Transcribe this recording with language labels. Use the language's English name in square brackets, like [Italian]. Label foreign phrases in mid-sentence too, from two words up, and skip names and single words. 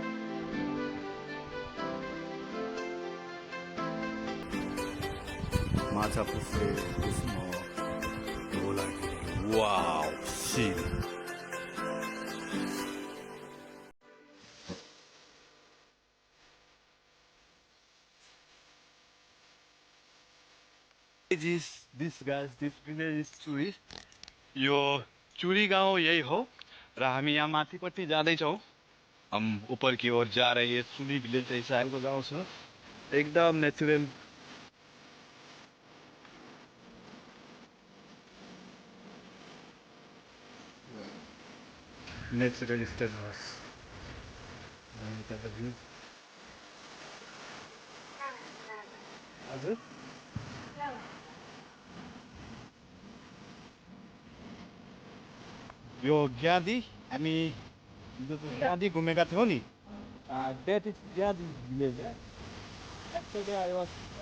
[English] Macha wow, see. This village is Churi. [Nepali] यो चुरी गाउँ यही हो र हामी यहाँ माथिपट्टि जाँदैछौँ. [Hindi] हम ऊपर की ओर जा रहे हैं. चुरी विलेज ऐसा [Nepali] गाउँ छ. [English] एकदम natural. Natural state house. [Nepali] हजुर यो ज्ञादी हामी त्यहाँदेखि घुमेका थियौँ नि [English] that is [Nepali] त्यहाँदेखि [English] village actually I was